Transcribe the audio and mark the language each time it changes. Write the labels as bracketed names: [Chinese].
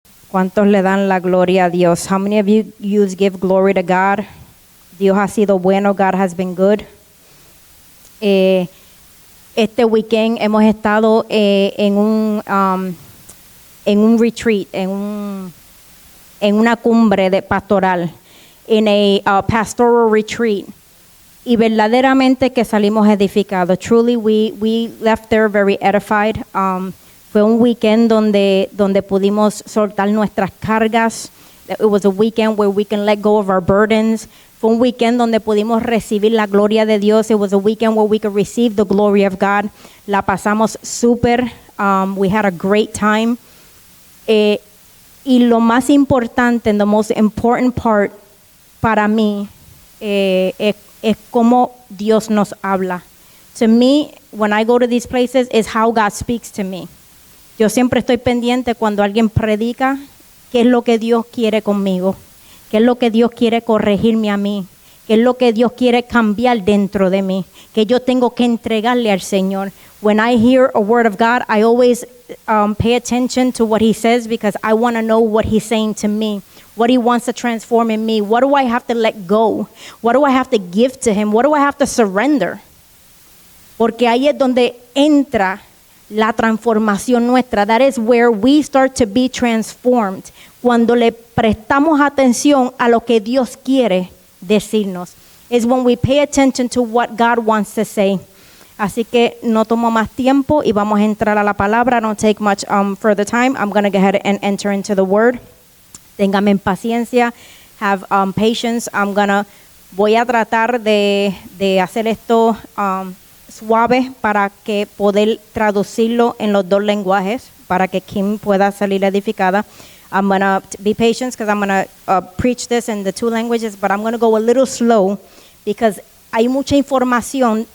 [Spanish] ¿Cuántos le dan la gloria a Dios? [English] How many of you give glory to God? [Spanish] Dios ha sido bueno. [English] God has been good. [Spanish] Este weekend hemos estado en un retreat, en una cumbre pastoral, [English] in a pastoral retreat. [Spanish] Y verdaderamente que salimos edificados. [English] Truly, we left there very edified. [Spanish] Fue un weekend donde pudimos soltar nuestras cargas. [English] It was a weekend where we can let go of our burdens. [Spanish] Fue un weekend donde pudimos recibir la gloria de Dios. [English] It was a weekend where we could receive the glory of God. [Spanish] La pasamos súper. [English] We had a great time. [Spanish] Y lo más importante, [English] and the most important part [Spanish] para mí, es cómo Dios nos habla. [English] To me, when I go to these places, is how God speaks to me. [Spanish] Yo siempre estoy pendiente cuando alguien predica, qué es lo que Dios quiere conmigo, qué es lo que Dios quiere corregirme a mí, qué es lo que Dios quiere cambiar dentro de mí, que yo tengo que entregarle al Señor. [English] When I hear a word of God, I always pay attention to what He says because I want to know what He's saying to me, what He wants to transform in me. What do I have to let go? What do I have to give to Him? What do I have to surrender? [Spanish] Porque ahí es donde entra la transformación nuestra. [English] That is where we start to be transformed. [Spanish] Cuando le prestamos atención a lo que Dios quiere decirnos. [English] Is when we pay attention to what God wants to say. [Spanish] Así que no tomo más tiempo y vamos a entrar a la palabra. [English] I don't take much further time. I'm going to go ahead and enter into the word. [Spanish] Téngame paciencia. [English] Have patience. [Spanish] Voy a tratar de hacer esto suave para que poder traducirlo en los dos lenguajes para que Kim pueda salir edificada. [English] I'm going to be patient because I'm going to preach this in the two languages, but I'm going to go a little slow because [Spanish] hay mucha información.